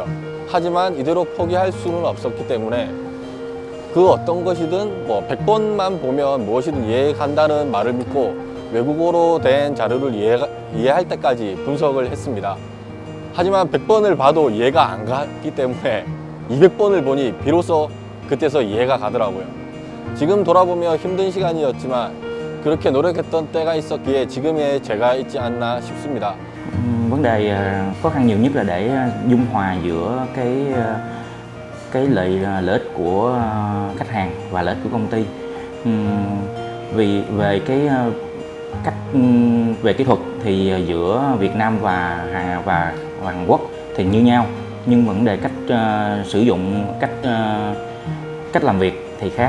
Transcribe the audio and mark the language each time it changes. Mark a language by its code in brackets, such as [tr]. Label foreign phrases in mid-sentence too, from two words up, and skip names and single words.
[ko] 하지만 이대로 포기할 수는 없었기 때문에 그 어떤 것이든 100번만 보면 무엇이든 이해간다는 말을 믿고 외국어로 된 자료를 이해할 때까지 분석을 했습니다. 하지만 100번을 봐도 이해가 안 갔기 때문에 200번을 보니 비로소 그때서 이해가 가더라고요. 지금 돌아보며 힘든 시간이었지만 그렇게 노력했던 때가 있었기에 지금의 제가 있지 않나 싶습니다. [vi] Vấn đề khó khăn nhiều nhất là để dung hòa giữa cái lợi ích của khách hàng và lợi ích của công ty. Vì về cái cách về kỹ thuật thì giữa Việt Nam và Hàn Quốc thì như nhau, nhưng vấn đề cách sử dụng cách làm việc thì khác.